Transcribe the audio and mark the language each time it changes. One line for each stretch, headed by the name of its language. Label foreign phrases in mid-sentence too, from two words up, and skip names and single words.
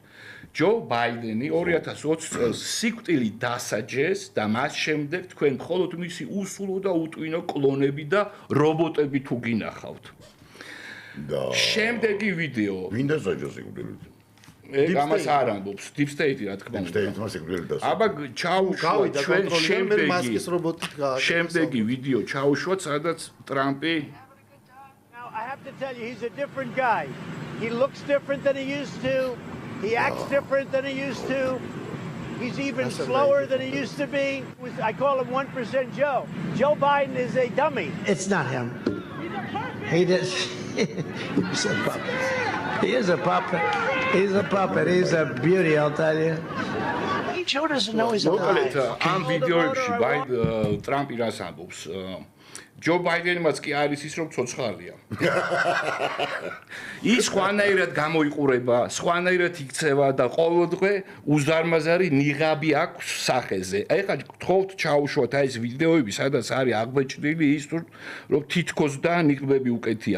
Georgian: ჯო ბაიდენი 2020 წელს სიკვდილით დასაჯეს და მას შემდეგ თქვენ მხოლოდ მისი უსულო და უტვინო კლონები და რობოტები თუ გინახავთ. და შემდეგი ვიდეო. ვინ დასაჯა სიკვდილით? ამას არ ამბობს
English: Deep State
Georgian: რა თქმა უნდა. State მას სიკვდილით დასაჯა. აბა ჩაუშვა ჩვენ მასკის რობოტით გააკეთეს. შემდეგი ვიდეო ჩაუშვა, სადაც ტრამპი
English: Now, I have to tell you, he's a different guy. He looks different than he used to. He acts different than he used to. He's even slower than he used to be. I call him 1% Joe. Joe Biden is a dummy. It's not him. He does. He's a puppet. He is a puppet. He's a puppet. He's a beauty, I'll tell you. Joe doesn't know he's
Georgian: მოკლედ
English: alive.
Georgian: ამ ვიდეოებში ტრამპი რას ამბობს? ჯო ბაიდენმაც კი არის ის რომ ცოცხალია. ის ხვანაირად გამოიყურება, ხვანაირად იქცევა და ყოველდღე უზარმაზარი ნიღაბი აქვს სახეზე. ეხლა გთხოვთ ჩაუშვათ აი ეს ვიდეოები, სადაც არის აღბეჭდილი ის რომ თითქოს და ნიღბები უკეთია.